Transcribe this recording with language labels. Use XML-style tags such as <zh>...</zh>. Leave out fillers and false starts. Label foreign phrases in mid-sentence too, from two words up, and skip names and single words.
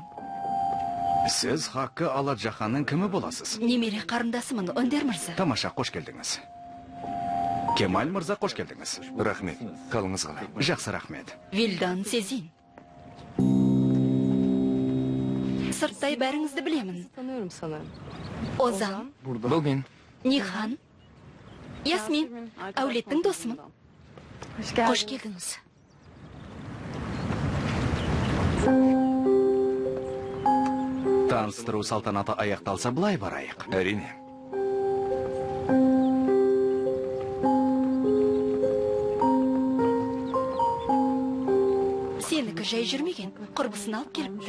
<kk>Сіз Хаққы Аладжаханның кімі боласыз? Немере қарындасымын, Өндер Мырза. Тамаша, қош келдіңіз. Кемаль Мырза, қош келдіңіз. Рахмет, қалыңыз қалай? Жақсы, рахмет. Вилдан Сезин. Сырттай бәріңізді білемін.</kk> <tr>Tanıyorum sanırım.</tr> <kk>Озан, Бұл мен. Нихан, Ясмин, әулеттің досымын.</kk> <tr>Hoş geldin.</tr> <kk>Қош келдіңіз. Таныстыру салтанаты аяқталса былай барайық. Әрине. Сенікі жай жүрмеген, құрбысын алып келіпті.</kk>